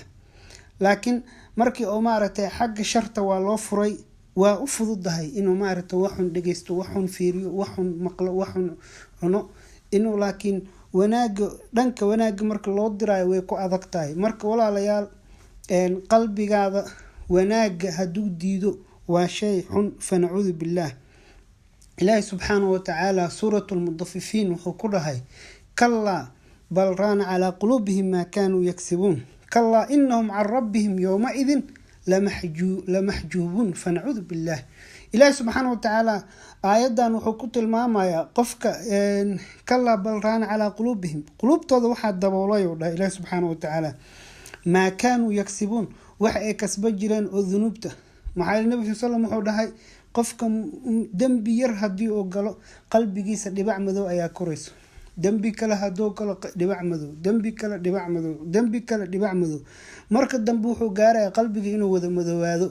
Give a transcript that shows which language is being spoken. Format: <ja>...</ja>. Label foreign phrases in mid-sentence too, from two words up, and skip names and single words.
<so>laakiin markii oo maaragtay xagga sharta waa loo furay, waa u fududahay inuu maaragtay waxun dhageysto, waxun fiiriyo, waxun maqlo, waxun cuno. inuu laakiin wanaag dhanka wanaag marka loo diraayo way ku adag tahay. marka walaalayaal qalbigaada wanaag haduu diido waa shay xun,</so> <ar>فنعوذ بالله.</ar> <so>Ilaahay</so> <ar>سبحانه وتعالى</ar> <so>suratul mudaffifin wuxuu ku dhahay</so> <ar>كلا بل ران على قلوبهم ما كانوا يكسبون كلا إنهم عن ربهم يومئذ لمحجوبون, فنعوذ بالله.</ar> <so>Ilaahay</so> <ar>سبحانه وتعالى</ar> <so>aayadan wuxuu ku tilmaamayaa qofka</so> <ar>كلا بل ران على قلوبهم,</ar> <so>qulubtooda waxa daboolay oo dhahay Ilaahay</so> <ar>سبحانه وتعالى ما كانوا يكسبون,</ar> <so>waxa ay kasba jireen oo dunuubta. maxaa Nabi sallallahu wuxuu dhahay qofka dambi yar hadii uu galo qalbigiisa dhibac madow ayaa korayso. dambi kale hadoo galo dhibac madow, dambi kale dhibac madow, dambi kale dhibac madow. marka dambe wuxuu gaaray qalbiga inuu wada madoowaado.</so>